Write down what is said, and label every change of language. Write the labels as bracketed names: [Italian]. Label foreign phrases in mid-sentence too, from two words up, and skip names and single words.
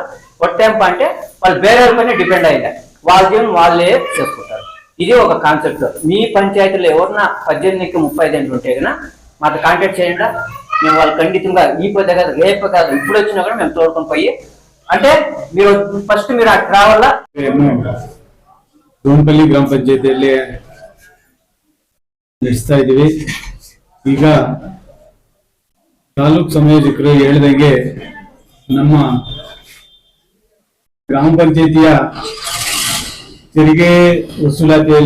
[Telugu] ఒట్టేంప అంటే వాళ్ళు వేరే పైన డిపెండ్ అయ్యింది, వాళ్ళ జీవనం వాళ్ళే చేసుకుంటారు. ఇది ఒక కాన్సెప్ట్. మీ పంచాయతీలో ఎవరన్నా 18 35 ఏళ్ళు ఉంటే కదా మాతో కాంటాక్ట్ చేయండి. మేము వాళ్ళు ఖండితంగా ఈ పొద్దు కాదు, రేపు కాదు, ఇప్పుడు వచ్చినా కూడా మేము తోడుకొని పోయి, అంటే మీరు ఫస్ట్ మీరు అక్కడ రావాలా. [Kannada] ದೋನ್ಪಲ್ಲಿ ಗ್ರಾಮ ಪಂಚಾಯತಿಯಲ್ಲಿ ನಡೆಸ್ತಾ ಇದೀವಿ. ಈಗ ತಾಲೂಕ್ ಸಂಯೋಜಕರು ಹೇಳಿದಂಗೆ ನಮ್ಮ ಗ್ರಾಮ ಪಂಚಾಯತಿಯ ತೆರಿಗೆ ವಸೂಲಾತಿಯಲ್ಲಿ